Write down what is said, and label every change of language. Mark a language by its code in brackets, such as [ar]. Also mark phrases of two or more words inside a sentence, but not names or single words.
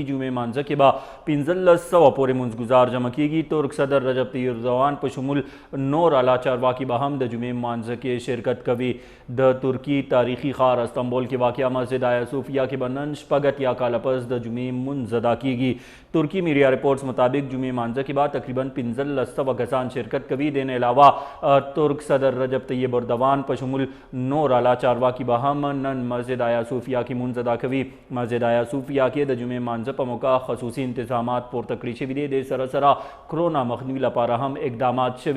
[ps] جمعې مانځه کې به 1500 پورې مونځګزار جمع کیږي. ترک صدر رجب طیب اردوان په شمول نور اعلی چارواکي به هم د جمعې مانځه کې شرکت کوي. د ترکی تاریخي ښار استنبول کې واقع مسجد آیا صوفیه کې به نن شپږ اتیا کاله پس د جمعې مونځ ادا کیږي. ترکی [en] media reports [ps] مطابق جمعې مانځه کې به تقریباً 1500 کسان شرکت کوي. دین علاوه ترک صدر رجب طیب اردوان په شمول نور اعلی چارواکي به هم نن مسجد آیا صوفیه کې مونځ ادا کوي. مسجد آیا صوفیه کې د جمعې مانځه په موقع خصوصي انتظامات پورته کړي شوي دي. د سره سره کرونا مخنیوي لپاره هم اقدامات شوي.